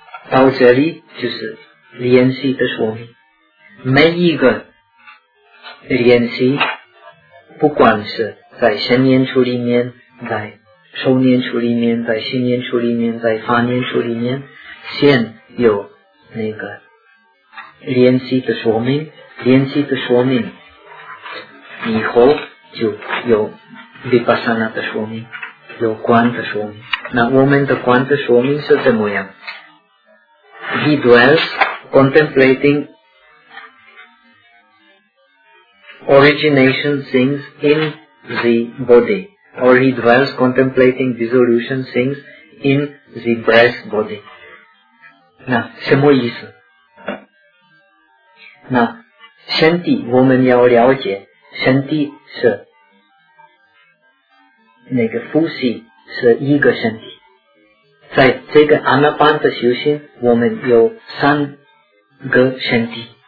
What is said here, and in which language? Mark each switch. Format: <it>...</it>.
<zh>到这里就是练习的说明。每一个练习，不管是在身念处里面，在受念处里面，在心念处里面，在法念处里面，先有那个练习的说明。练习的说明以后就有 Vipassana 的说明，有观的说明。那我们的观的说明是怎么样？</zh> <en>He dwells contemplating origination things in the body, or he dwells contemplating dissolution things in the breath body.</en> <zh>那什么意思？那身体，我们要了解身体是那个呼吸是一个身体。在这个阿那般的修行，我们有三个身体。</zh>